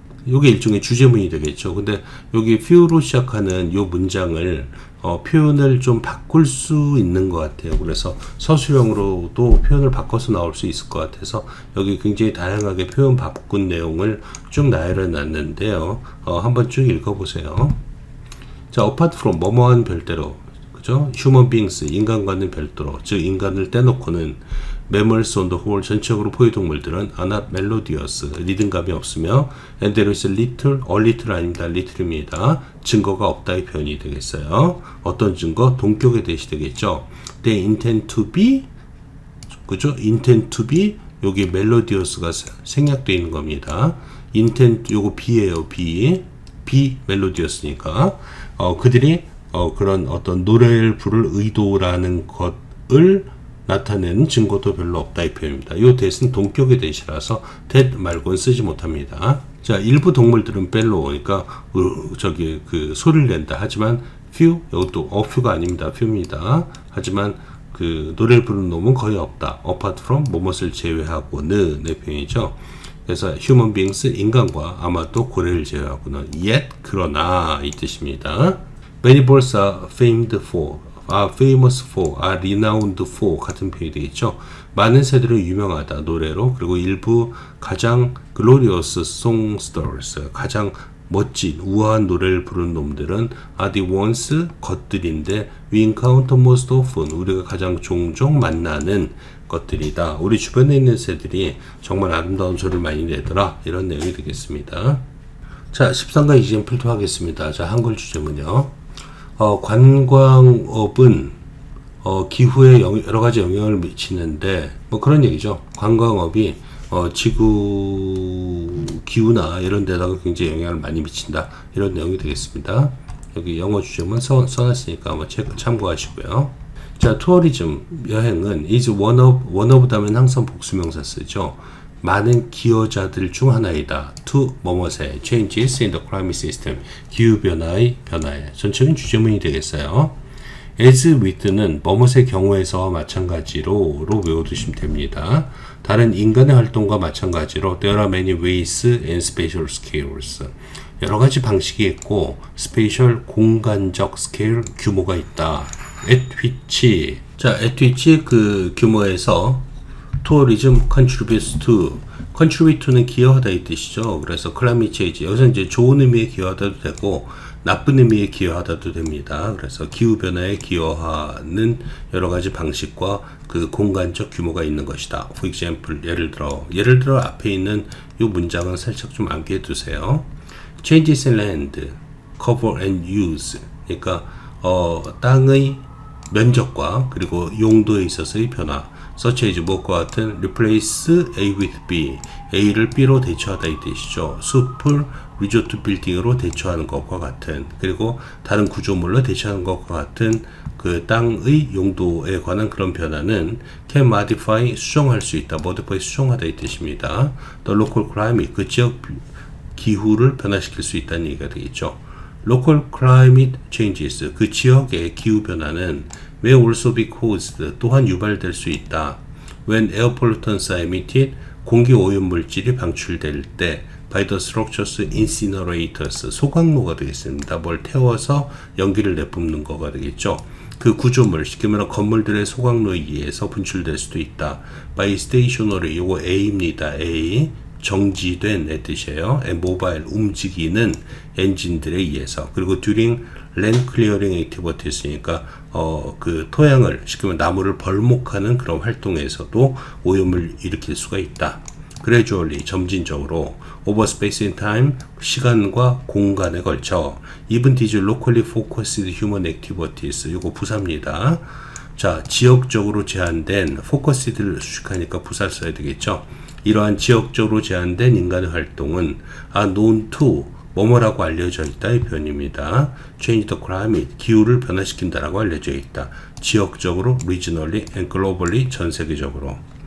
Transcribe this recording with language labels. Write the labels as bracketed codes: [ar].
[ko] 이게 일종의 주제문이 되겠죠. 근데 여기 few로 시작하는 이 문장을 표현을 좀 바꿀 수 있는 것 같아요. 그래서 서술형으로도 표현을 바꿔서 나올 수 있을 것 같아서 여기 굉장히 다양하게 표현 바꾼 내용을 쭉 나열해 놨는데요. 한번 쭉 읽어보세요. 자, [en] apart from, [ko] 뭐뭐한 별대로, 그죠? [en] human beings, [ko] 인간과는 별도로, 즉 인간을 떼놓고는 [en] mammals on the whole, [ko] 전체적으로 포유동물들은 [en] are not melodious, [ko] 리듬감이 없으며 [en] and there is little, little [ko] 아닙니다. little입니다. 증거가 없다 이 표현이 되겠어요. 어떤 증거? 동격에 대시 되겠죠. [en] They intend to be, [ko] 그죠? [en] intend to be, [ko] 여기 melodious가 생략되어 있는 겁니다. intend, 요거 B예요. B melodious니까 그들이 그런 어떤 노래를 부를 의도라는 것을 나타내는 증거도 별로 없다 이 표현입니다. 이 that은 동격의 that이라서 that 말고는 쓰지 못합니다. 자, 일부 동물들은 벨로, 그러니까 그 소리를 낸다. 하지만 few, 이것도 a few가 아닙니다. few입니다. 하지만 그 노래를 부르는 놈은 거의 없다. [en] apart from, [ko] 무엇을 제외하고는 의 표현이죠. 그래서 [en] human beings, [ko] 인간과 아마도 고래를 제외하고는 yet, 그러나 이 뜻입니다. [en] Many birds are famed for, are famous for, are renowned for 같은 표현이 되겠죠. [ko] 많은 새들은 유명하다 노래로. 그리고 일부 가장 [en] glorious songsters, [ko] 가장 멋진 우아한 노래를 부르는 놈들은 [en] are the ones, [ko] 것들인데 [en] we encounter most often, [ko] 우리가 가장 종종 만나는 것들이다. 우리 주변에 있는 새들이 정말 아름다운 소리를 많이 내더라. 이런 내용이 되겠습니다. 자, 13가 이젠플도 하겠습니다. 자, 한글 주제문요. 관광업은 기후에 여러 가지 영향을 미치는데 그런 얘기죠. 관광업이 지구 기후나 이런 데다가 굉장히 영향을 많이 미친다. 이런 내용이 되겠습니다. 여기 영어 주제문 써놨으니까 한번 참고하시고요. 자, 투어리즘, 여행은 [en] is one of [ko] 다면 항상 복수명사 쓰죠. 많은 기여자들 중 하나이다. to 뭐뭐세, [en] changes in the climate system, [ko] 기후변화에 전체적인 주제문이 되겠어요. [en] as with [ko] 는 뭐뭐의 경우에서 마찬가지로 외워두시면 됩니다. 다른 인간의 활동과 마찬가지로 [en] there are many ways and spatial scales, [ko] 여러 가지 방식이 있고 spatial 공간적 스케일 규모가 있다. [en] at which, 자, at which [ko] 그 규모에서 [en] tourism contributes to, contribute to는 [ko] 기여하다 이 뜻이죠. 그래서 climate change, 여기서 이제 좋은 의미에 기여하다도 되고 나쁜 의미에 기여하다도 됩니다. 그래서 기후변화에 기여하는 여러 가지 방식과 그 공간적 규모가 있는 것이다. [en] For example, [ko] 예를 들어 앞에 있는 이 문장은 살짝 좀 암기해 두세요. [en] Changes in land, cover and use, [ko] 그러니까 땅의 면적과 그리고 용도에 있어서의 변화, [en] such as [ko] 무엇과 같은 [en] replace A with B, [ko] A를 B로 대처하다 이 뜻이죠. 숲을 리조트 빌딩으로 대처하는 것과 같은, 그리고 다른 구조물로 대처하는 것과 같은 그 땅의 용도에 관한 그런 변화는 [en] can modify [ko] 수정할 수 있다, modify 수정하다 이 뜻입니다. [en] The local climate, [ko] 그 지역 기후를 변화시킬 수 있다는 얘기가 되겠죠. [en] Local climate changes, [ko] 그 지역의 기후 변화는 [en] may also be caused, [ko] 또한 유발될 수 있다. [en] When air pollutants are emitted, [ko] 공기 오염 물질이 방출될 때 [en] by the structures incinerators, [ko] 소각로가 되겠습니다. 뭘 태워서 연기를 내뿜는 거가 되겠죠. 그 구조물, 쉽게 말하면 건물들의 소각로에 의해서 분출될 수도 있다. [en] by stationary, [ko] 요거 A입니다. A. 정지된 의 뜻이에요. 모바일, 움직이는 엔진들에 의해서. 그리고 [en] during land clearing activities [ko] 니까 그 토양을, 쉽게 말하면 나무를 벌목하는 그런 활동에서도 오염을 일으킬 수가 있다. [en] gradually, [ko] 점진적으로, [en] over space and time, [ko] 시간과 공간에 걸쳐, [en] even these locally focused human activities, [ko] 이거 부사입니다. 자, 지역적으로 제한된, focused를 수식하니까 부사를 써야 되겠죠. 이러한 지역적으로 제한된 인간의 활동은 [en] are known to, [ko] 뭐뭐라고 알려져 있다 이 표현입니다. [en] change the climate, [ko] 기후를 변화시킨다라고 알려져 있다. 지역적으로, [en] regionally and globally, [ko] 전 세계적으로.